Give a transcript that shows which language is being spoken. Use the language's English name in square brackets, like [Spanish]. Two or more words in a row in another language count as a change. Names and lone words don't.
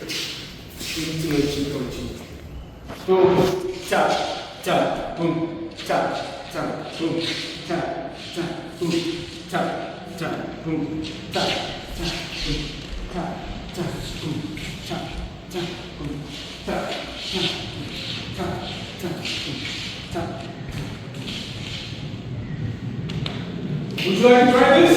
[English] Boom, tap, tap, boom, tap, tap, boom, tap, tap, boom, tap, tap, boom, tap, tap, boom, tap, tap, boom, tap, tap, boom, tap, tap, tap, tap, boom, tap. Would you like to try this?